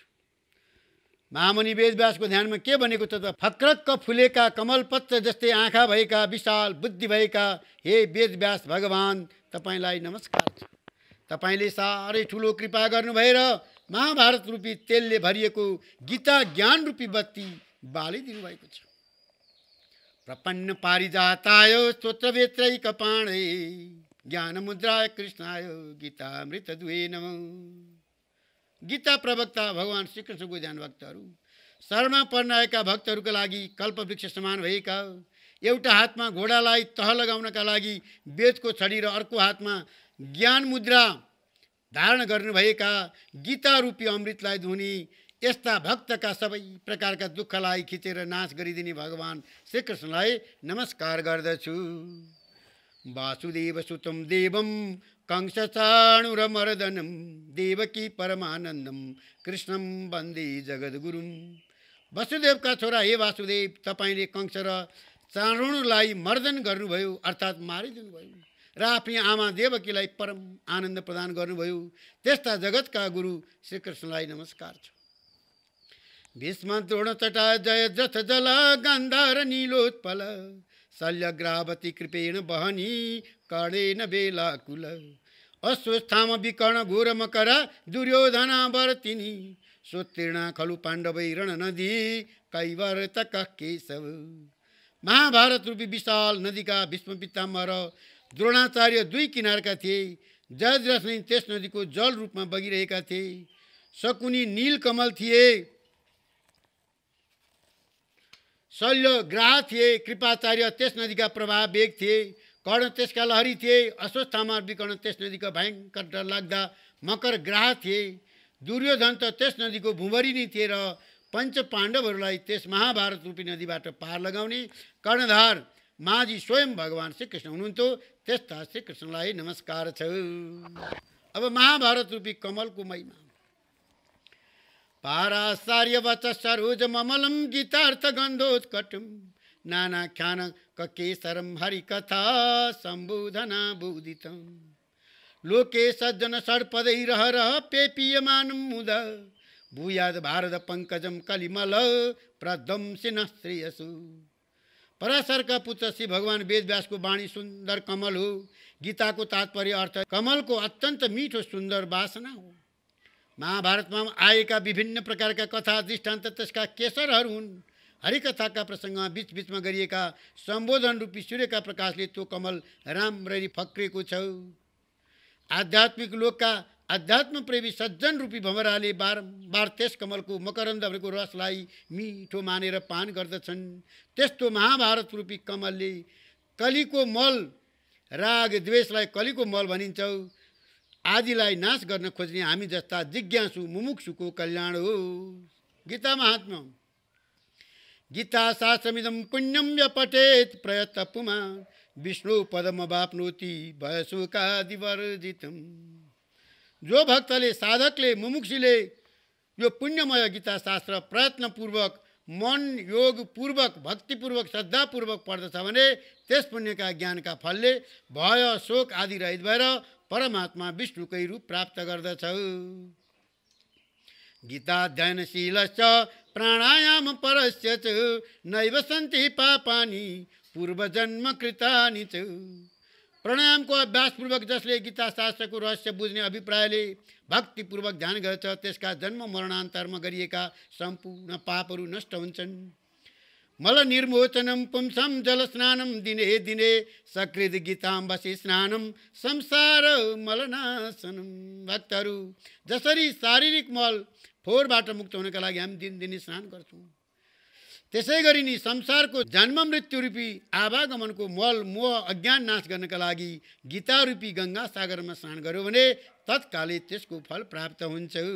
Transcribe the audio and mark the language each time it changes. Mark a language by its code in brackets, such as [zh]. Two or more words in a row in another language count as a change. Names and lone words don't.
[ne] महामुनि वेदव्यासको ध्यानमा के भनेको छ त फक्रक्क फुलेका कमलपत्र जस्तै आँखा भएका विशाल बुद्धि भएका हे वेदव्यास भगवान, तपाईलाई नमस्कार छ। तपाईले साह्रै ठुलो कृपा गर्नुभएर महाभारत रूपी तेलले भरिएको गीता ज्ञान रूपी बत्ती बालिदिनु भएको छ। [sa] प्रपन्न पारिजाताय स्तोत्रवेत्रैक पाणे ज्ञान मुद्राय कृष्णाय गीतामृत दुहे नमः। [ne] गीता प्रवक्ता भगवान श्रीकृष्णको ध्यान भक्तहरू, शरणमा पर्न आएका भक्तहरूका लागि कल्पवृक्ष समान भएका, एउटा हातमा घोडालाई तह लगाउनका लागि वेदको छडी र अर्को हातमा ज्ञान मुद्रा धारण गर्नुभएका गीता रूपी अमृतलाई धुनी यस्ता भक्तका सबै प्रकारका दुःखलाई खिचेर नाश गरिदिने भगवान श्रीकृष्णलाई नमस्कार गर्दछु। [sa] वासुदेव सुतं देवं कंसचाणुरमर्दनं देवकी परमानन्दं कृष्णं वन्दे जगद्गुरुं। [ne] वसुदेवका छोरा हे वासुदेव, तपाईले कंस र चाणुलाई मर्दन गर्नुभयो अर्थात् मारिदिनु भयो र आफ्नी आमा देवकीलाई परम आनन्द प्रदान गर्नुभयो। त्यस्ता जगतका गुरु श्रीकृष्णलाई नमस्कार छ। [sa] भीष्म द्रोण तटा जय जथ जल गान्धार नीलोत्पल शल्यग्रावती कृपेण बहनी कर्णेन बेलाकुल अश्वस्थाम विकर्ण घोर मकर दुर्योधना वर्तिनी सोत्तीर्णा खलु पाण्डवै रण नदी कैवर्तक केशव। [ne] महाभारत रूपी विशाल नदीका भीष्म पितामह र द्रोणाचार्य दुई किनारका थिए। जयद्रथ नै त्यस नदीको जल रूपमा बगिरहेका थिए। शकुनी नीलकमल थिए, शल्यग्राह थिए, कृपाचार्य त्यस नदीका प्रवाह वेग थिए, कर्ण त्यसका लहरी थिए, अश्वस्थामा विकर्ण त्यस नदीका भयङ्कर डरलाग्दा मकर ग्राह थिए, दुर्योधन त त्यस नदीको भुमरी नै थिए र पञ्च पाण्डवहरूलाई त्यस महाभारत रूपी नदीबाट पार लगाउने कर्णधार माझी स्वयं भगवान श्रीकृष्ण हुनुहुन्थ्यो। त्यस्ता श्रीकृष्णलाई नमस्कार छ। अब महाभारत रूपी कमलको महिमा। [sa] पाराचार्य वच सरोज ममलम गीतार्थ गन्धोत्कटम नानाख्यान केसरम हरिकथा सम्बोधना बोधितम लोके सज्जन षड्पदै रह रह पेपीयमानं मुदा भूयाद भारत पंकजम कलिमल प्रदंसिन श्रेयसु। [ne] पराशरका पुत्र श्री भगवान वेदव्यासको वाणी सुन्दर कमल हो। गीताको तात्पर्य अर्थ कमलको अत्यन्त मिठो सुन्दर वासना हो। महाभारतमा आएका विभिन्न प्रकारका कथा दृष्टान्त त्यसका केसरहरू हुन्। हरिकथाका प्रसङ्गमा बीचबीचमा गरिएका सम्बोधन रूपी सूर्यका प्रकाशले त्यो कमल राम्ररी फक्रिएको छ। आध्यात्मिक लोकका अध्यात्म प्रेमी सज्जन रूपी भमराले बारम्बार त्यस कमलको मकरन्दको रसलाई मिठो मानेर पान गर्दछन्। त्यस्तो महाभारत रूपी कमलले कलीको मल, राग द्वेषलाई कलीको मल भनिन्छ, आदिलाई नाश गर्न खोज्ने हामी जस्ता जिज्ञासु मुमुक्षुको कल्याण हो। गीता महात्म्य। [sa] गीता शास्त्रमिदं पुण्यम व्यपठेत प्रयत पुमान् विष्णु पदमवाप्नोति भयशोकादिवर्जितम्। [ne] जो भक्तले, साधकले, मुमुक्षुले यो पुण्यमय गीता शास्त्र प्रयत्नपूर्वक, मन योगपूर्वक, भक्तिपूर्वक, श्रद्धापूर्वक पढ्दछ भने त्यस पुण्यका ज्ञानका फलले भय शोक आदि रहित भएर परमात्मा विष्णुकै रूप प्राप्त गर्दछ। [sa] गीताध्ययनशीलश्च प्राणायाम परस्य च नैव सन्ति पापानि पूर्वजन्म कृतानि च। [ne] प्राणायामको अभ्यासपूर्वक जसले गीता शास्त्रको रहस्य बुझ्ने अभिप्रायले भक्तिपूर्वक ध्यान गर्छ त्यसका जन्म मरणान्तरमा गरिएका सम्पूर्ण पापहरू नष्ट हुन्छन्। [sa] मल निर्मोचनम पुंसम जल स्नानम दिने दिने सकृत गीताम्बसी स्नानम संसार मलनाशनम। [ne] भक्तहरू, जसरी शारीरिक मल फोहोरबाट मुक्त हुनका लागि हामी दिनदिनै स्नान गर्छौँ, त्यसै गरी नि संसारको जन्म मृत्यु रूपी आवागमनको मल मोह अज्ञान नाश गर्नका लागि गीता रूपी गंगा सागरमा स्नान गर्यो भने तत्कालै त्यसको फल प्राप्त हुन्छ।